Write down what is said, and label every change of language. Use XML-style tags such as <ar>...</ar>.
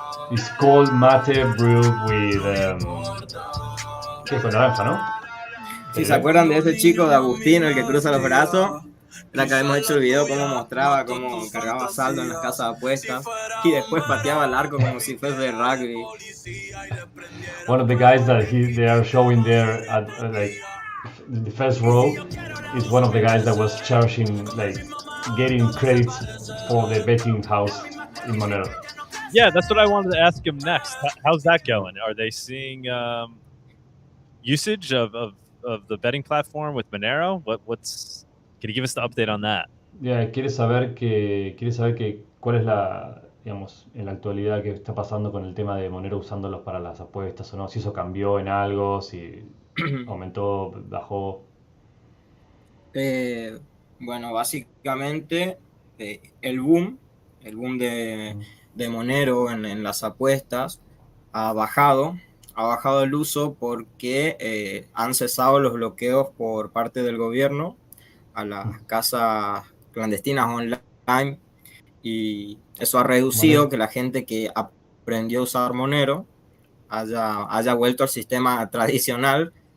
<en>It's cold mate brewed with</en> <es>¿qué fue? Naranja, ¿no? Si se acuerdan de ese chico de Agustino, el que cruza los brazos, era que habíamos hecho el video cómo mostraba cómo cargaba saldo en las casas de apuestas y después pateaba el arco como si fuese de rugby.</es> <en>One of the guys that they are showing there at like the first row is one of the guys that was charging, like getting credits for the betting house in Monero. Yeah, that's what I wanted to ask him next. How's that going? Are they seeing usage of the betting platform with Monero? What's? Can you give us the update on that?</en> <es>Yeah, quiere saber que cuál es la, digamos, en la actualidad que está pasando con el tema de Monero usándolos para las apuestas o no, si eso cambió en algo, si aumentó, bajó. Bueno, básicamente el boom de Monero en las apuestas ha bajado el uso porque han cesado los bloqueos por parte del gobierno a las casas clandestinas online y eso ha reducido que la gente que aprendió a usar Monero haya vuelto al sistema tradicional</es>